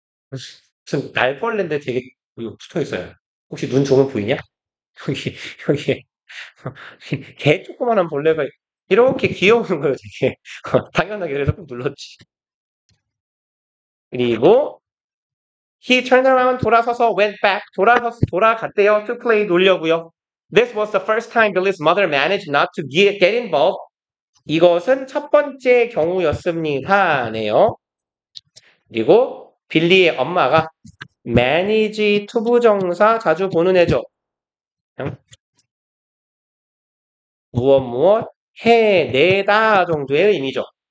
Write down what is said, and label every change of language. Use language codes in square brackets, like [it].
[ko] 무슨 날벌레인데 되게 붙어 있어요. 혹시 눈 좋으면 보이냐? 여기, 여기, 개 조그만한 벌레가 이렇게 귀여운 거예요, 되게. 당연하게 그래서 꼭 눌렀지. 그리고 [en] he turned around [ko] 돌아서서 [en] went back [ko] 돌아갔대요. [en] to play [ko] 놀려고요. [en] This was the first time Billy's mother managed not to get involved. [ko] 이것은 첫 번째 경우였습니다. 네요. 그리고 빌리의 엄마가 manage 투부정사 자주 보는 애죠. 무엇 해내다 정도의 의미죠.